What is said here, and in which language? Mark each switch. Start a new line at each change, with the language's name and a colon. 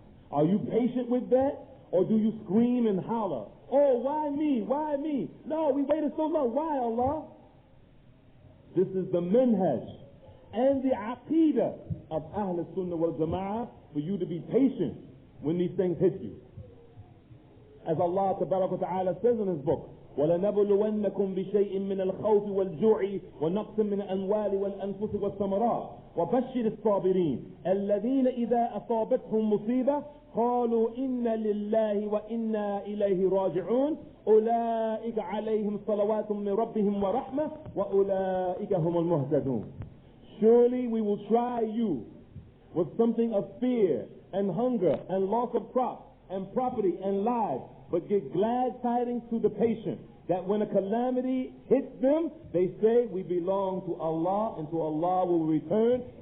English: Are you patient with that? Or do you scream and holler, oh, why me? Why me? No, we waited so long. Why, Allah? This is the manhaj and the aqidah of Ahlus Sunnah wal Jama'ah, for you to be patient when these things hit you. As Allah Ta'ala says in his book,
Arabic: وَلَنَبْلُوَنَّكُمْ بِشَيْءٍ مِّنَ الْخَوْفِ وَالْجُوعِ وَنَقْصٍ مِّنَ الْأَمْوَالِ وَالْأَنفُسِ وَالثَّمَرَاتِ وَبَشِّرِ الصَّابِرِينَ الَّذِينَ إِذَا أَصَابَتْهُم مُّصِيبَةٌ قَالُوا إِنَّا لِلَّهِ وَإِنَّا إِلَيْهِ رَاجِعُونَ أُولَئِكَ عَلَيْهِمْ صَلَوَاتٌ مِّن رَّبِّهِمْ وَرَحْمَةٌ وَأُولَئِكَ هُمُ الْمُهْتَدُونَ.
English: Surely we will try you with something of fear and hunger and loss of crops and property and lives, but give glad tidings to the patient that when a calamity hits them, they say, we belong to Allah, and to Allah will return.